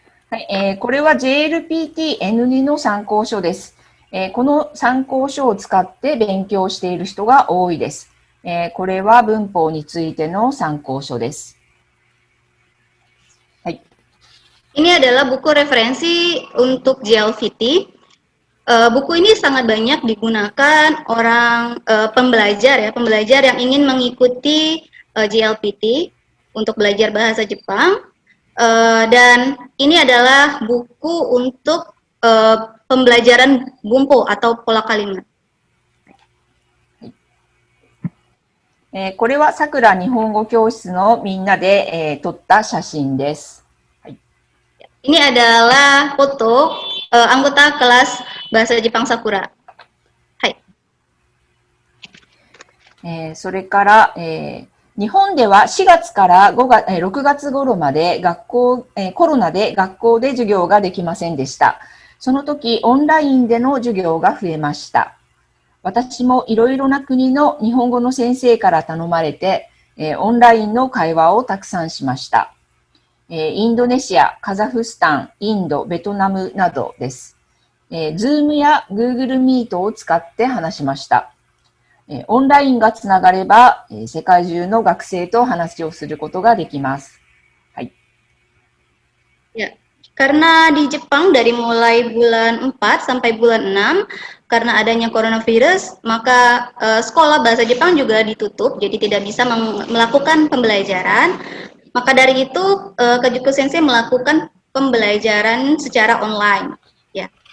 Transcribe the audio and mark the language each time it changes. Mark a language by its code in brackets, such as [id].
[ja] はい、これは JLPT-N2 の参考書です。この参考書を使って勉強している人が多いです。これは文法についての参考書です。はい。 [id] Ini adalah buku referensi untuk JLPT. Buku ini sangat banyak digunakan orang pembelajar yang ingin mengikuti JLPT untuk belajar bahasa Jepang. Dan ini adalah buku untuk pembelajaran bunpo atau pola kalimat. [ja] これはさくら日本語教室のみんなで、撮った写真です。はい、 [id] Ini adalah foto anggota kelas bahasa Jepang Sakura. [ja] はい。それから、日本では4月から6月頃までコロナで学校で授業ができませんでした。その時、オンラインでの授業が増えました。私もいろいろな国の日本語の先生から頼まれて、オンラインの会話をたくさんしました。インドネシア、カザフスタン、インド、ベトナムなどです。 Zoom や Google Meet を使って話しました。オンラインがつながれば、世界中の学生と話をすることができます。はい。 [id] Ya, karena di Jepang dari mulai bulan 4 sampai bulan 6, karena adanya coronavirus, maka sekolah bahasa Jepang juga ditutup, jadi tidak bisa melakukan pembelajaran. Maka dari itu, Kajuko Sensei melakukan pembelajaran secara online. Ya.